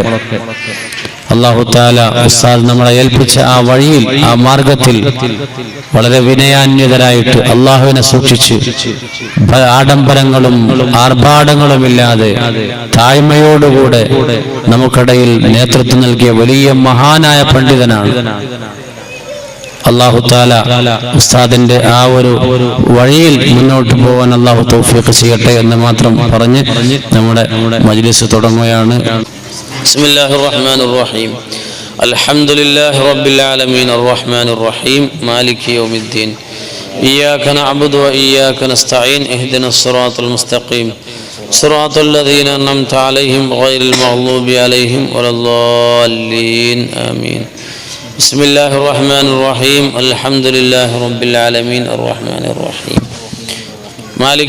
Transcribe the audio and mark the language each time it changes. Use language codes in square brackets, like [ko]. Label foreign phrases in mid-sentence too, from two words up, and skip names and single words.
[ar] الله تعالى [ml] ഉസ്താദ് നമ്മളെ ഏൽപ്പിച്ച ആ വഴിയിൽ, ആ മാർഗത്തിൽ വളരെ വിനയാന്വിതരായിട്ട് അള്ളാഹുവിനെ സൂക്ഷിച്ച് ആഡംബരങ്ങളും ആർഭാടങ്ങളും ഇല്ലാതെ താഴ്മയോടുകൂടെ നമുക്കിടയിൽ നേതൃത്വം നൽകിയ വലിയ മഹാനായ പണ്ഡിതനാണ്. [ar] الله تعالى [ml] ഉസ്താദിന്റെ ആ ഒരു വഴിയിൽ മുന്നോട്ട് പോകാൻ അല്ലാഹു തൗഫീഖ് ചെയ്യട്ടെ എന്ന് മാത്രം പറഞ്ഞ് നമ്മുടെ മജ്ലിസ് തുടങ്ങുകയാണ്. [ar] بسم الله الرحمن الرحيم الحمد لله رب العالمين الرحمن الرحيم مالك يوم الدين إياك نعبد وإياك نستعين اهدنا الصراط المستقيم صراط الذين أنعمت عليهم غير المغضوب عليهم ولا الضالين آمين بسم الله الرحمن الرحيم الحمد لله رب العالمين الرحمن الرحيم مالك